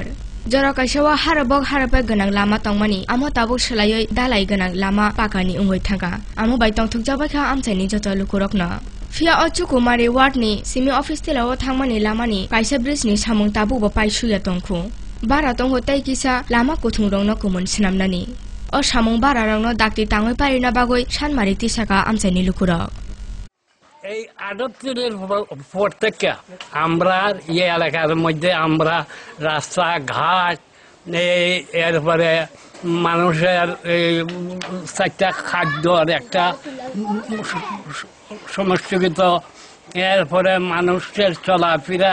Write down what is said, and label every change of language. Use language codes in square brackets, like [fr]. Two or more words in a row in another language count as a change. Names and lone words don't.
[trp] Jora kaisawa harabok harape ganang lama tongmani amo tabuk selayoi dalai ganang lama pakani ungoi thanga amo bai tongthuk jabakha amchaini joto lukurokna Fia Ochukumari ward ni simi office telawo thangmani lamani kaisa bridge ni samung tabu bo paisuya tongkhu bara tongho tai kisa lama kuthung rongno kumun sinamnani o samung bara rongno dakti tangoi parina bagoi sanmari tisaka amchaini lukurok [bn] এই 78 পর থেকে আমরা এই এলাকার মধ্যে আমরা রাস্তাঘাট এরপরে মানুষের চারটা খাদ্যর একটা সমষ্টিগত এরপরে মানুষের চলাফেরা